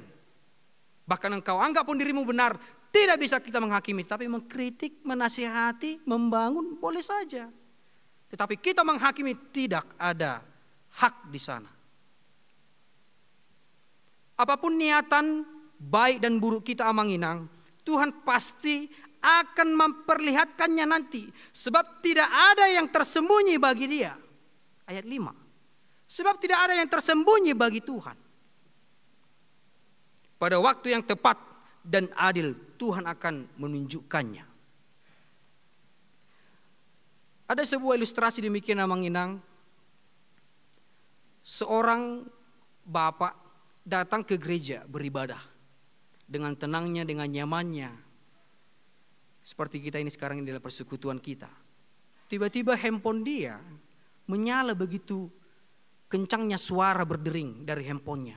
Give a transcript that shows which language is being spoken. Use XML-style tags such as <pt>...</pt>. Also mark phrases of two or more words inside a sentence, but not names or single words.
<id>Bahkan engkau anggap pun dirimu benar. Tidak bisa kita menghakimi. Tapi mengkritik, menasihati, membangun boleh saja. Tetapi kita menghakimi tidak ada hak di sana. Apapun niatan baik dan buruk kita amang-inang, Tuhan pasti akan memperlihatkannya nanti. Sebab tidak ada yang tersembunyi bagi dia. Ayat 5. Sebab tidak ada yang tersembunyi bagi Tuhan. Pada waktu yang tepat dan adil Tuhan akan menunjukkannya. Ada sebuah ilustrasi demikian amang-inang. Seorang bapak datang ke gereja beribadah. Dengan tenangnya, dengan nyamannya. Seperti kita ini sekarang dalam persekutuan kita. Tiba-tiba handphone dia menyala begitu kencangnya suara berdering dari handphonenya.</id>